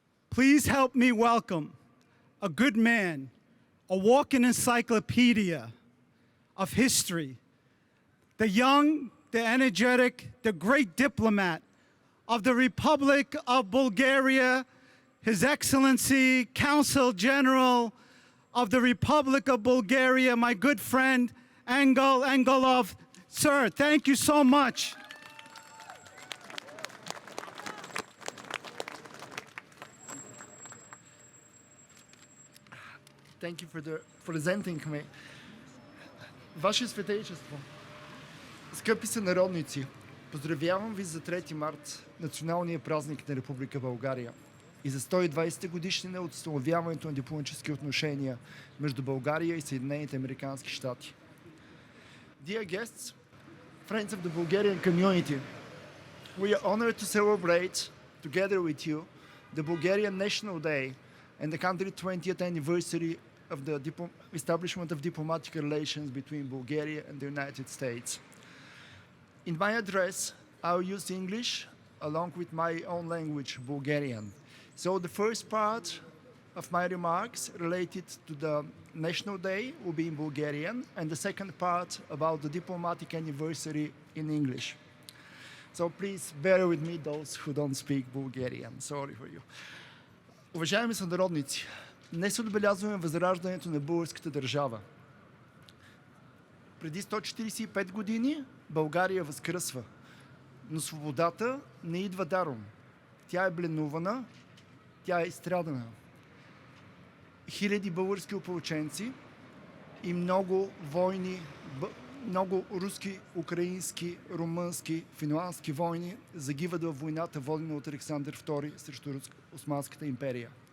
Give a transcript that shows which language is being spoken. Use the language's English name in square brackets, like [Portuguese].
[English] Please help me welcome a good man, a walking encyclopedia of history, the young, the energetic, the great diplomat of the Republic of Bulgaria, His Excellency, Consul General of the Republic of Bulgaria, my good friend, Angelov. Sir, thank you so much. Thank you for presenting me. [Bulgarian] Ваше Светейшество, скъпи сънародници, поздравявам ви за 3 март, националния празник на Република България и за 120-та годишнина от установяването на дипломатически отношения между България и Съединените американски щати. [English] Dear guests, friends of the Bulgarian community, we are honored to celebrate together with you the Bulgarian National Day and the country's 20th anniversary of the establishment of diplomatic relations between Bulgaria and the United States. In my address, I'll use English along with my own language, Bulgarian. So the first part of my remarks related to the National Day will be in Bulgarian, and the second part about the diplomatic anniversary in English. So please bear with me, those who don't speak Bulgarian. Sorry for you. [Bulgarian] Уважаеми сънародници, днес отбелязваме възраждането на българската държава. Преди 145 години България възкръсва, но свободата не идва даром. Тя е бленувана, тя е изстрадана. Хиляди български опълченци и много войни, много руски, украински, румънски, финландски войни загиват във войната, водена от Александър II срещу Османската империя.